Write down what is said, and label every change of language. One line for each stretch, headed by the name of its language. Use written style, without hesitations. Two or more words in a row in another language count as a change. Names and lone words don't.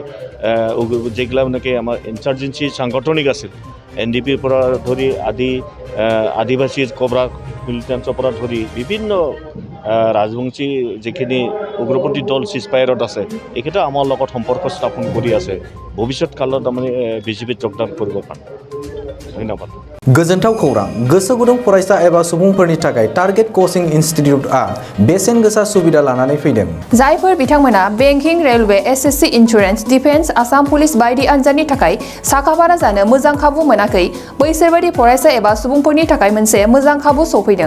Assamese: যেগিলা মানে কি আমাৰ ইনচাৰ্জেঞ্চি সাংগঠনিক আছিল NDPৰ পৰা ধৰি আদিবাসী কবৰা মিলিটেন্সৰ পৰা ধৰি বিভিন্ন ৰাজবংশী যিখিনি উগ্ৰপন্থী দল চিজফায়াৰত আছে এইকেইটা আমাৰ লগত সম্পৰ্ক স্থাপন কৰি আছে ভৱিষ্যত কালত তাৰমানে BJPত যোগদান কৰিবৰ কাৰণে ধন্যবাদ
Bodo: गोजोनथाव खौरां गोसो गुदुं फरायसा एबा सुबुंफोरनि थाखाय टारगेट कोचिं इनस्टिट्यूटआ बेसेन गोसा सुबिदा लानानै फैदों जायफोर बिथांमोना बेंकिं रेलवे SSC इन्सुरेन्स डिफेन्स आसाम पुलिस बायदि आनजादनि थाखाय साखाफारा जानो मोजां खाबु मोनाखै बैसोरबायदि फरायसा एबा सुबुंफोरनि थाखाय मोनसे मोजां खाबु सफैदों